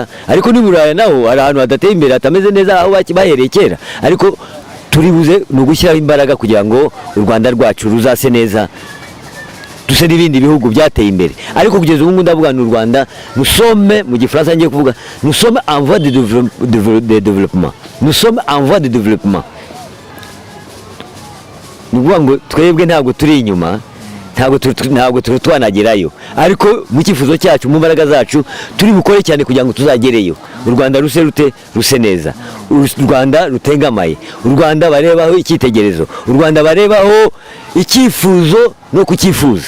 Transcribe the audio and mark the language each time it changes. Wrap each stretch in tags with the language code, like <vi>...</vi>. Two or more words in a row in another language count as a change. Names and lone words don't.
<rw>Ariko ni Buraya naho hari ahantu hadateye imbere, hatameze neza, aho bahereye kera. Ariko turi buze ni ugushyiraho imbaraga kugira ngo u Rwanda rwacu ruzase neza, duse n'ibindi bihugu byateye imbere. Ariko kugeza ubu ndavuga ni u Rwanda, musome mu gifaransa ngiye kuvuga, musome</rw> <fr>en voie de développement,</fr> <rw>musome</rw> <fr>en voie de développement.</fr> <rw>Ni ukuvuga ngo twebwe ntabwo turi inyuma, ntabwo twanagerayo, ariko mu cyifuzo cyacu, mu mbaraga zacu turi bukore cyane kugira ngo tuzagereyo. U Rwanda ruse neza, u Rwanda rutengamaye, u Rwanda barebaho icyitegererezo, u Rwanda barebaho icyifuzo no kucyifuza.</rw>